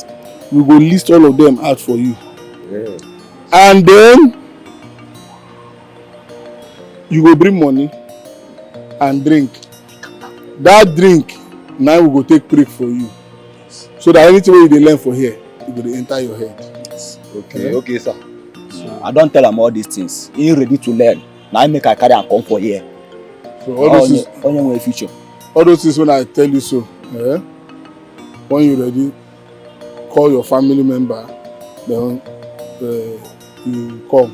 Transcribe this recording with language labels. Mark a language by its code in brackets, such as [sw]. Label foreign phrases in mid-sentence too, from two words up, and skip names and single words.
[pcm] We go list all of them out for you. Yeah. And then you go bring money and drink. That drink, now we go take break for you. So that anything wey you dey learn for here, it go dey enter your head. Okay, okay, sir. I don't tell am all these things. He ready to learn. Now I make I carry and come for here. So all those things, only future. All those things when I tell you so, when you ready, call your family member. Then you come.